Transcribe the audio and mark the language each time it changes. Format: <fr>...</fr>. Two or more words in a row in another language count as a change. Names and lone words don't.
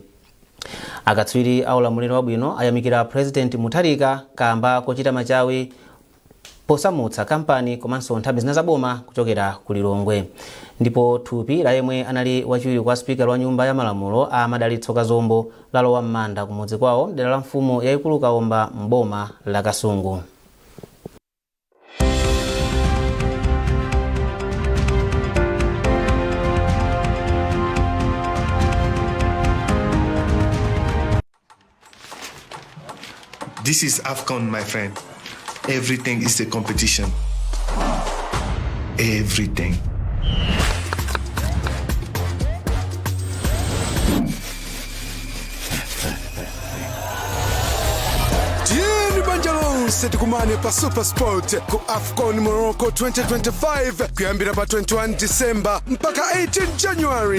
<ny>Akatswiri a ulamuliro wabwino ayamikira President Mutharika kamba kochita machawi posamutsa kampani komanso nthambi zina zaboma kuchokera ku Lilongwe. Ndipo thupi la yemwe anali wachiwiri kwa speaker wa nyumba ya malamulo a Madalitso Kazombo lalowa m'manda kumudzi kwawo dera la mfumu yayikulu Kaomba mboma la Kasungu.</ny> <en>This is AFCON, my friend. Everything is a competition. Everything.</en> <ny>Tieni Banjalon tukumane pa Super Sport ku AFCON Morocco 2025 kuyambira pa 21 December mpaka 18 January.</ny>